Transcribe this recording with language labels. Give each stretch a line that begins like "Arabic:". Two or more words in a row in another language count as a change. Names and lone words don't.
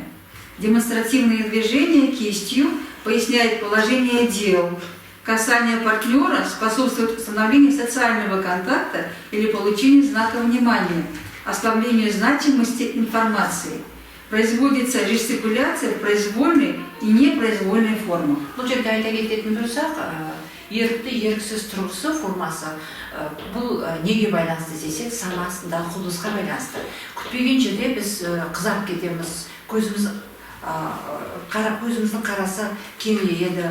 Russian: Демонстративные движения кистью поясняют положение дел. Касание партнера способствует установлению социального контакта или получению знака внимания, ослаблению значимости информации. Производится жестикуляция в произвольной и непроизвольной формах.
Kazakh: Бұл жерде айта кететін болсақ, ерікті еріксіз тұрғысы формасы бұл неге байланысты десек, санасындағы құбылысқа байланысты. Күтпеген жерде біз қызарып кетеміз, көзіміздің қарасы кеңейеді.